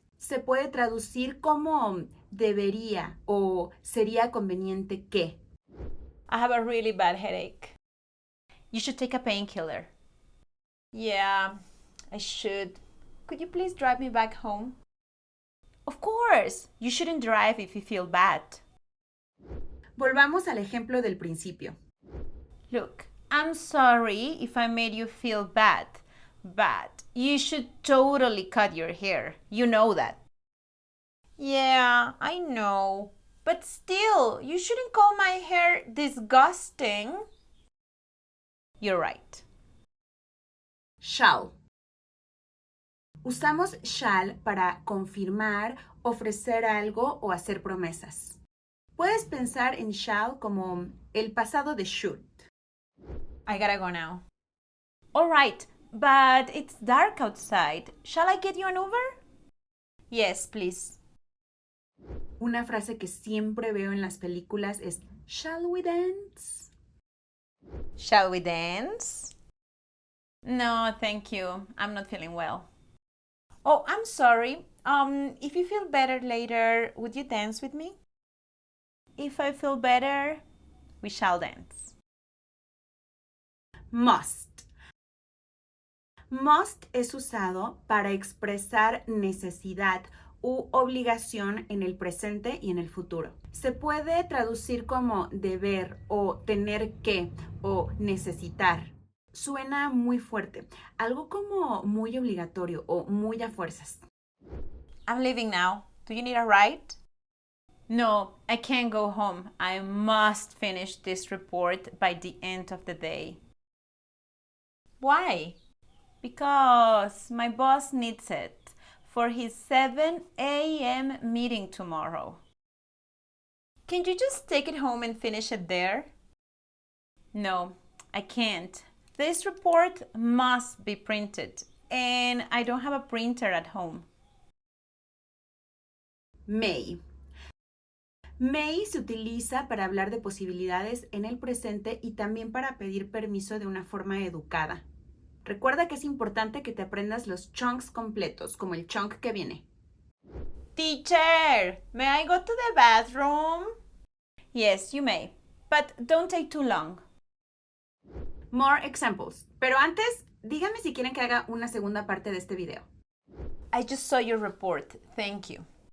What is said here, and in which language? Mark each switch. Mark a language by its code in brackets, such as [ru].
[es] Se puede traducir como debería o sería conveniente que. [en] I have a really bad headache. You should take a painkiller. Yeah, I should. Could you please drive me back home? Of course, you shouldn't drive if you feel bad. [es] Volvamos al ejemplo del principio. [en] Look, I'm sorry if I made you feel bad, but you should totally cut your hair. You know that. Yeah, I know. But still, you shouldn't call my hair disgusting. You're right. Shall. [es] Usamos shall para confirmar, ofrecer algo o hacer promesas. Puedes pensar en shall como el pasado de should. [en] I gotta go now. All right, but it's dark outside. Shall I get you an Uber? Yes, please. [es] Una frase que siempre veo en las películas es [en] Shall we dance? Shall we dance? No, thank you. I'm not feeling well. Oh, I'm sorry. If you feel better later, would you dance with me? If I feel better, we shall dance. Must. [es] Must es usado para expresar necesidad u obligación en el presente y en el futuro. Se puede traducir como deber o tener que o necesitar. Suena muy fuerte, algo como muy obligatorio o muy a fuerzas. [en] I'm leaving now. Do you need a ride? No, I can't go home. I must finish this report by the end of the day. Why? Because my boss needs it for his 7 a.m. meeting tomorrow. Can you just take it home and finish it there? No, I can't. This report must be printed, and I don't have a printer at home. May. [es] May se utiliza para hablar de posibilidades en el presente y también para pedir permiso de una forma educada. Recuerda que es importante que te aprendas los chunks completos, como el chunk que viene. [en] Teacher, may I go to the bathroom? Yes, you may, but don't take too long. More examples. [es] Pero antes, díganme si quieren que haga una segunda parte de este video. [en] I just saw your report. Thank you.